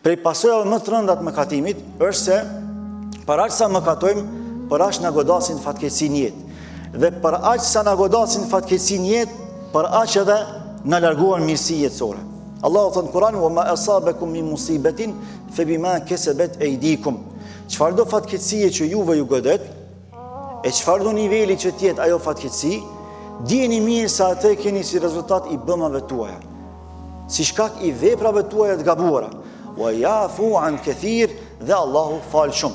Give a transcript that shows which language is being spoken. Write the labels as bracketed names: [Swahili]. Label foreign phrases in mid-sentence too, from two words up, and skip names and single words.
[Albanian] Prej pasojave më të rënda të mëkatimit është se për aq sa mëkatojmë, për aq na godasin fatkeqësi në jetë. Dhe për aq sa na godasin fatkeqësi në jetë, për aq edhe na larguan mirësi jetësore. Allahu thot në Kur'an: [Arabic] "وما أصابكم من مصيبة فبما كسبت أيديكم." [Albanian] Çfarëdo fatkeqësie që juve ju godet, e çfarëdo niveli që tjetë ajo fatkeqësi, dijeni mirë se atë keni si rezultat i bëmave tuaja, si shkak i veprave tuaja të gabuara. [Arabic] ويعفو عن كثير, [Albanian] dhe Allahu fal shumë.